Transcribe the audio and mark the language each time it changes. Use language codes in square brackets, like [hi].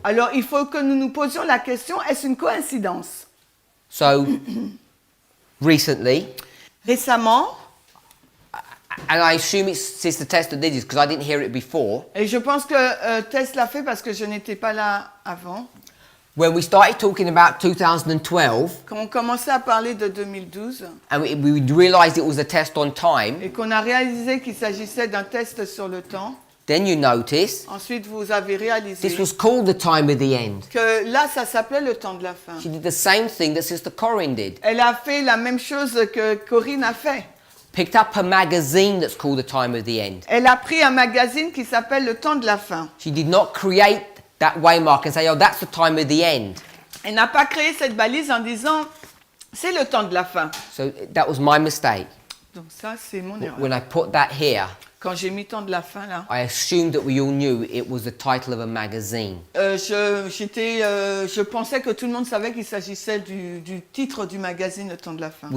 [fr] Alors, il faut que nous nous posions la question, est-ce une coïncidence? [en] So recently, [fr] Récemment, [en] and I assume it's Sister Testa did this because I didn't hear it before, [fr] et je pense que Tess l'a fait parce que je n'étais pas là avant, [en] when we started talking about 2012, [fr] quand on commençait à parler de 2012, [en] and we realized it was a test on time, [fr] et qu'on a réalisé qu'il s'agissait d'un test sur le temps, [en] then you notice [fr] ensuite vous avez réalisé [en] this was called the time of the end. [fr] que là, ça s'appelait le temps de la fin. [en] She did the same thing that Sister Corinne did. [fr] Elle a fait la même chose que Corinne a fait. [en] picked up a magazine that's called The Time of the End. [fr] Elle a pris un magazine qui s'appelle Le Temps de la fin. [en] She did not create that waymark and say, oh, that's the time of the end. [fr] Elle n'a pas créé cette balise en disant c'est le temps de la fin. [en] So that was my mistake. [fr] Donc ça, c'est mon erreur. [en] When I put that here, [fr] Quand j'ai mis temps de la fin là, [en] I assumed that we all knew it was the title of a magazine. [fr] je pensais que tout le monde savait qu'il s'agissait du titre du magazine Le Temps de la fin.